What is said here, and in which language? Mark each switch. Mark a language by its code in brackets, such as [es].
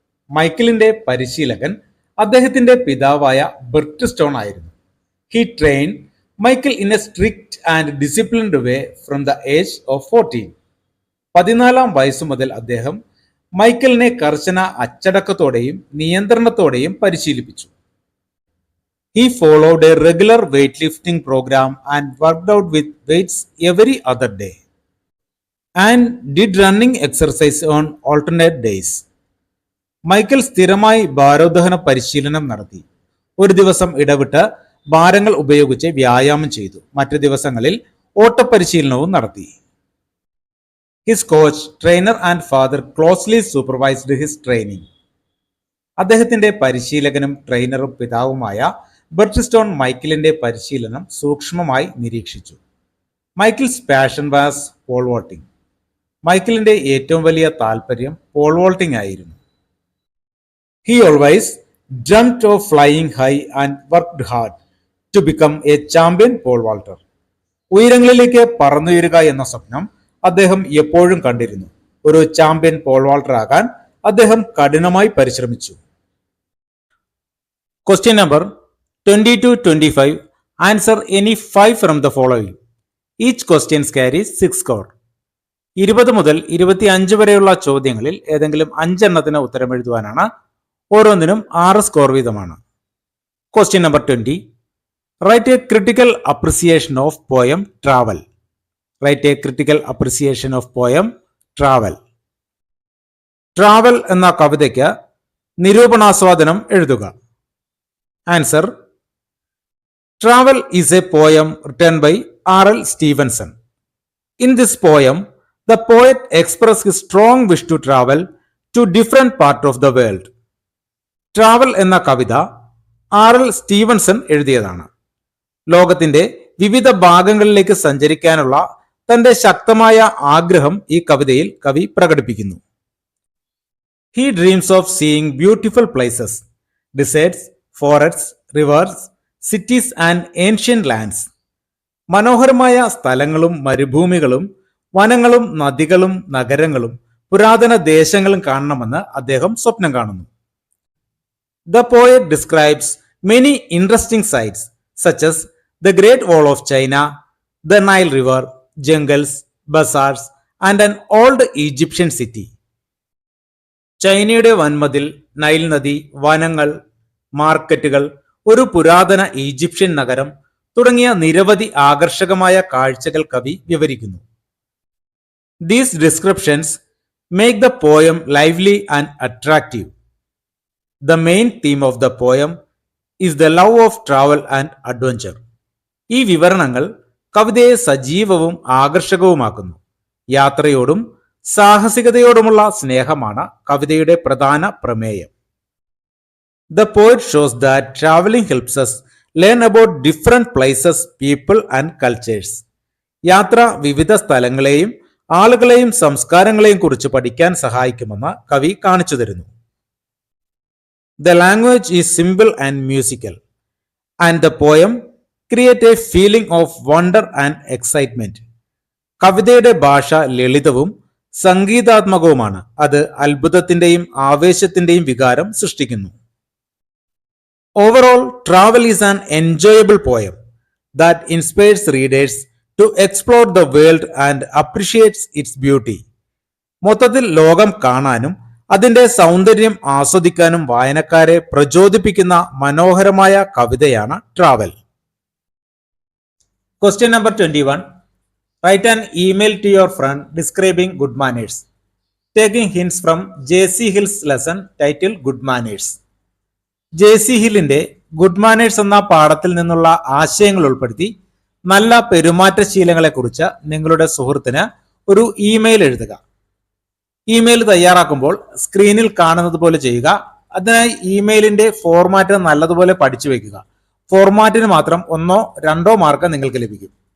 [ml] മൈക്കിളിന്റെ പരിശീലകൻ അദ്ദേഹത്തിന്റെ പിതാവായ ബെർട്ട് സ്റ്റോൺ ആയിരുന്നു. [en] He train Michael in a strict and disciplined way from the age of 14. [ml] 14 വയസ്സു മുതൽ അദ്ദേഹം മൈക്കിളിനെ കർശന അച്ചടക്കത്തോടെയും നിയന്ത്രണത്തോടെയും പരിശീലിപ്പിച്ചു. [en] He followed a regular weightlifting program and worked out with weights every other day and did running exercise on alternate days. [ml] Michael സ്ഥിരമായി ഭാരോദ്വഹന പരിശീലനം നടത്തി. ഒരു ദിവസം ഇടവിട്ട് ഭാരങ്ങൾ ഉപയോഗിച്ച് വ്യായാമം ചെയ്തു. മറ്റു ദിവസങ്ങളിൽ ഓട്ടപരിശീലനവും നടത്തി. [en] His coach, trainer and father closely supervised his training. [ml] അദ്ദേഹത്തിന്റെ പരിശീലകനും ട്രെയിനറും പിതാവുമായ ബെർട്ട് സ്റ്റോൺ മൈക്കിളിന്റെ പരിശീലനം സൂക്ഷ്മമായി നിരീക്ഷിച്ചു. [en] Michael's passion was pole vaulting. [ml] മൈക്കിളിന്റെ ഏറ്റവും വലിയ താല്പര്യം പോൾ വോൾട്ടിംഗ് ആയിരുന്നു. [en] He always dreamed of flying high and worked hard to become a champion pole vaulter. [ml] ഉയരങ്ങളിലേക്ക് പറന്നുയരുക എന്ന സ്വപ്നം അദ്ദേഹം എപ്പോഴും കണ്ടിരുന്നു. ഒരു ചാമ്പ്യൻ പോൾ വാൾട്ടർ ആകാൻ അദ്ദേഹം കഠിനമായി പരിശ്രമിച്ചു. [en] Question number 20-25. Answer any 5 from the following. Each question carries 6 score. [ml] 20 മുതൽ 25 വരെയുള്ള ചോദ്യങ്ങളിൽ ഏതെങ്കിലും 5 എണ്ണത്തിന് ഉത്തരം എഴുതുവാനാണ്. ഓരോന്നിനും 6 സ്കോർ വീതമാണ്. [en] Question number 20. Write a critical appreciation of poem Travel. Write a critical appreciation of poem Travel. [ml] Travel എന്ന കവിതയ്ക്ക് നിരൂപണാസ്വാദനം എഴുതുക. [en] Answer: Travel is a poem written by R.L. Stevenson. In this poem, the poet expressed his strong wish to travel to different parts of the world. [ml] Travel എന്ന കവിത R.L. Stephenson എഴുതിയതാണ്. ലോകത്തിന്റെ വിവിധ ഭാഗങ്ങളിലേക്ക് സഞ്ചരിക്കാനുള്ള തന്റെ ശക്തമായ ആഗ്രഹം ഈ കവിതയിൽ കവി പ്രകടിപ്പിക്കുന്നു. [en] He dreams of seeing beautiful places, deserts, forests, rivers, cities and ancient lands. [ml] മനോഹരമായ സ്ഥലങ്ങളും മരുഭൂമികളും വനങ്ങളും നദികളും നഗരങ്ങളും പുരാതന ദേശങ്ങളും കാണണമെന്ന് അദ്ദേഹം സ്വപ്നം കാണുന്നു. [en] The poet describes many interesting sights such as the Great Wall of China, the Nile River, jungles, bazaars and an old Egyptian city. [ml] ചൈനയുടെ വൻമതിൽ, നൈൽ നദി, വനങ്ങൾ, മാർക്കറ്റുകൾ, ഒരു പുരാതന ഈജിപ്ഷ്യൻ നഗരം തുടങ്ങിയ നിരവധി ആകർഷകമായ കാഴ്ചകൾ കവി വിവരിക്കുന്നു. [en] These descriptions make the poem lively and attractive. The main theme of the poem is the love of travel and adventure. [ml] ഈ വിവരണങ്ങൾ കവിതയെ സജീവവും ആകർഷകവുമാക്കുന്നു. യാത്രയോടും സാഹസികതയോടുമുള്ള സ്നേഹമാണ് കവിതയുടെ പ്രധാന പ്രമേയം. [en] The poet shows that traveling helps us learn about different places, people and cultures. [ml] യാത്ര വിവിധ സ്ഥലങ്ങളെയും ആളുകളെയും സംസ്കാരങ്ങളെയും കുറിച്ച് പഠിക്കാൻ സഹായിക്കുമെന്ന് കവി കാണിച്ചു തരുന്നു. [en] The language is simple and musical, and the poem creates a feeling of wonder and excitement. [ml] കവിതയുടെ ഭാഷ ലളിതവും സംഗീതാത്മകവുമാണ്. അത് അത്ഭുതത്തിന്റെയും ആവേശത്തിന്റെയും വികാരം സൃഷ്ടിക്കുന്നു. [en] Overall, Travel is an enjoyable poem that inspires readers to explore the world and appreciates its beauty. [ml] മൊത്തത്തിൽ ലോകം കാണാനും അതിന്റെ സൗന്ദര്യം ആസ്വദിക്കാനും വായനക്കാരെ പ്രചോദിപ്പിക്കുന്ന മനോഹരമായ കവിതയാണ് travel. [en] Question number 21. Write an email to your friend describing good manners, taking hints from J.C. Hill's lesson titled Good Manners. [ml] JC. ഹില്ലിന്റെ good manners എന്ന പാഠത്തിൽ നിന്നുള്ള ആശയങ്ങൾ ഉൾപ്പെടുത്തി നല്ല പെരുമാറ്റശീലങ്ങളെക്കുറിച്ച് നിങ്ങളുടെ സുഹൃത്തിന് ഒരു ഇമെയിൽ എഴുതുക. ഇമെയിൽ തയ്യാറാക്കുമ്പോൾ സ്ക്രീനിൽ കാണുന്നത് പോലെ ചെയ്യുക. അതിനായി ഇമെയിലിന്റെ ഫോർമാറ്റ് നല്ലതുപോലെ പഠിച്ചു വെക്കുക. ഫോർമാറ്റിന് മാത്രം 1-2 മാർക്ക് നിങ്ങൾക്ക് ലഭിക്കും.